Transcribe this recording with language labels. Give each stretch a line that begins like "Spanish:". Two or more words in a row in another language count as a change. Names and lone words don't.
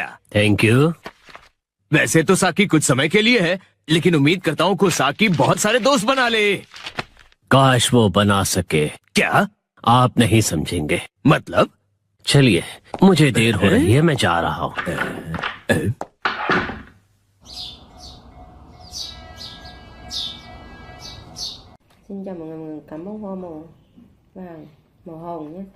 English: Thank you.
Hindi: वैसे तो साकी कुछ समय के लिए है, लेकिन उम्मीद करता हूँ को साकी बहुत सारे दोस्त बना ले। काश वो बना सके। क्या? आप नहीं समझेंगे। मतलब? चलिए, मुझे देर हो रही है, मैं जा रहा हूँ।
Vietnamese: Xin chào mọi người, cảm ơn hoa màu vàng, màu hồng nhé.